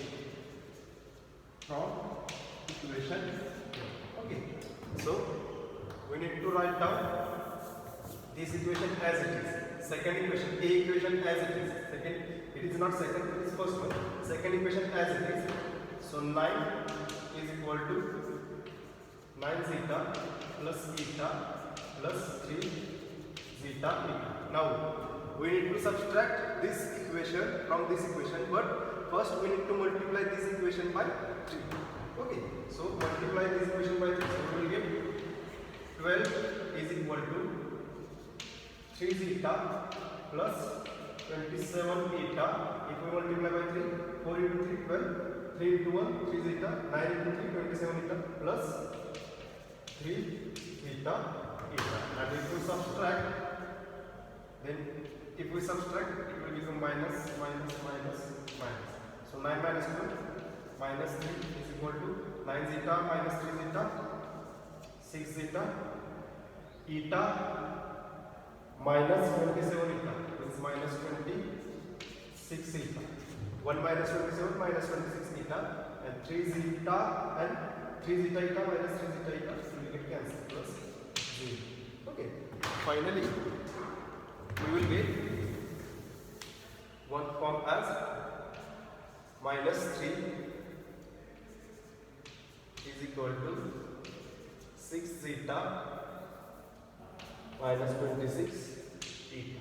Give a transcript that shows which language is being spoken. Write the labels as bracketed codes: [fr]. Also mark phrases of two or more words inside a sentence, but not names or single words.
[en] From equation A. Okay. So we need to write down this equation as it is. Second equation, A equation as it is. Second, it is not second, it is first one. Second equation as it is. So 9 is equal to 9 zeta plus eta plus 3 zeta eta. Now we need to subtract this equation from this equation, but first we need to multiply this equation by 3. Okay, so multiply this equation by 3. So we will get 12 is equal to 3 zeta plus 27 eta. If we multiply by 3, 4 into 3, 12, 3 into 1, 3 zeta, 9 into 3, 27 eta plus 3 zeta eta. And if we subtract, then if we subtract, it will become minus, minus, minus, minus. So 9 minus 2, minus 3 is equal to 9 zeta minus 3 zeta, 6 zeta, eta minus 27 eta is minus 26 eta. 1 minus 27 minus 26 eta, and 3 zeta and 3 zeta eta minus 3 zeta eta will get cancelled plus 0. Okay. Finally, we will get one form as minus 3 is equal to 6 zeta minus 26 eta.